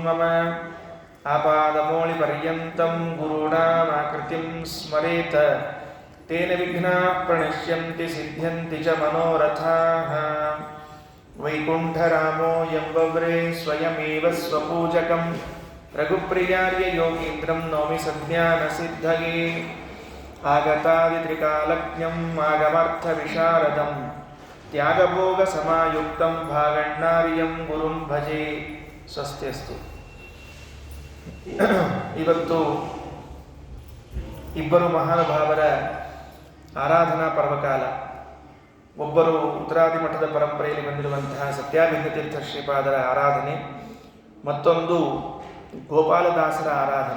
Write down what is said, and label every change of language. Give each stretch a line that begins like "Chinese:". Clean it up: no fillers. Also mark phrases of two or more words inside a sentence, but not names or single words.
Sanskrit: ಮಮ ಆಪಾದಮೌಳಿಪರ್ಯಂತಂ ಗುರುಣಾಮಾಕೃತಿಂ ಸ್ಮರೇತ ತೇನ ವಿಘ್ನಾಃ ಪ್ರಣಶ್ಯಂತಿ ಸಿದ್ಧ್ಯಂತಿ ಚ ಮನೋರಥಾಃ ವೈಕುಂಠರಾಮೋ ಎಂಬವ್ರೇ ಸ್ವಯಮೇವ ಸ್ವಪೂಜಕಂ ರಘುಪ್ರಿಯಾರ್ಯ ಯೋಗೀಂದ್ರಂ ನೌಮಿ ಸಜ್ಞಾನಸಿದ್ಧಯೇ ಆಗತಾದಿತ್ರಿಕಾಲಜ್ಞಂ ಆಗಮಾರ್ಥವಿಶಾರದಂ ತ್ಯಾಗಭೋಗಸಮಾಯುಕ್ತಂ ಭಾಗಣ್ಣಾರ್ಯಂ ಗುರುಂ ಭಜೆ. ಸ್ವಸ್ತಿಯಸ್ತು.
Kannada: ಇವತ್ತು ಇಬ್ಬರು ಮಹಾನುಭಾವರ ಆರಾಧನಾ ಪರ್ವಕಾಲ. ಒಬ್ಬರು ಉತ್ತರಾದಿ ಮಠದ ಪರಂಪರೆಯಲ್ಲಿ ಬಂದಿರುವಂತಹ ಸತ್ಯಾಭಿಜ್ಞತೀರ್ಥ ಶ್ರೀಪಾದರ ಆರಾಧನೆ, ಮತ್ತೊಂದು ಗೋಪಾಲದಾಸರ ಆರಾಧನಾ.